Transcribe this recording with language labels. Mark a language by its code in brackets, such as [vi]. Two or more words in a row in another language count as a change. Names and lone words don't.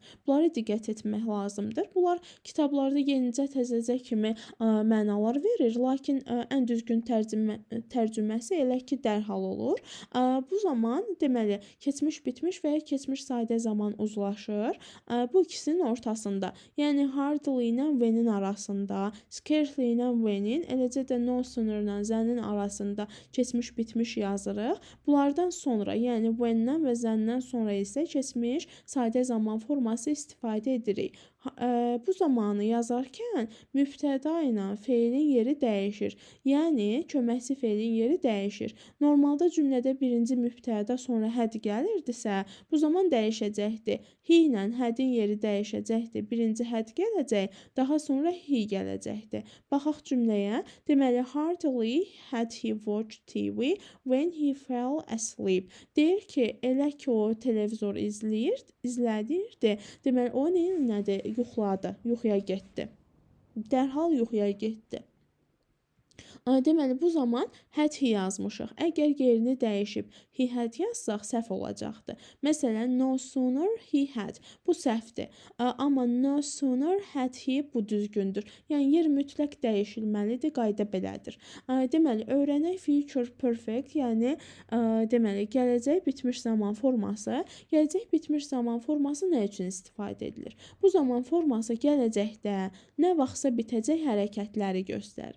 [az] Bunlara diqqət etmək lazımdır. Bunlar kitablarda yenicə təzəcə kimi mənalar verir, lakin ən düzgün tərcüməsi elə ki, dərhal olur. Bu zaman, deməli, keçmiş bitmiş və ya keçmiş sadə zaman uzlaşır. Bu ikisinin ortasında, yəni hardly ilə when-in arasında, scarcely ilə when-in, eləcə də [en] no sooner [az] ilə than-in arasında keçmiş bitmiş yazırıq. Bunlardan sonra, yəni when-dən və than-dən sonra isə keçmiş sadə zaman forması istifadə edirik. Bu zamanı yazarkən mübtəda ilə feilin yeri dəyişir. Yəni, köməkçi feilin yeri dəyişir. Normalda cümlədə birinci mübtəda sonra həd gəlirdisə, bu zaman dəyişəcəkdir. He ilə hədin yeri dəyişəcəkdir. Birinci həd gələcək, daha sonra he gələcəkdir. Baxaq cümləyə. [en] Deməli, hardly had he watched TV when he fell asleep. [az] Deyir ki, elə ki o televizor izlədirdi. Deməli, o yuxladı, yuxuya getdi. Dərhal yuxuya getdi. Deməli, bu zaman [en] had he [az] yazmışıq. Əgər yerini dəyişib [en] he had [az] yazsaq səhv olacaqdı. Məsələn, [en] no sooner he had. [az] Bu səhvdir. Amma [en] no sooner had he [az] bu düzgündür. Yəni, yer mütləq dəyişilməlidir, qayda belədir. Deməli, öyrənək [en] future perfect, [az] yəni deməli, gələcək bitmiş zaman forması. Gələcək bitmiş zaman forması nə üçün istifadə edilir? Bu zaman forması gələcəkdə nə vaxtsa bitəcək hərəkətləri göstərir.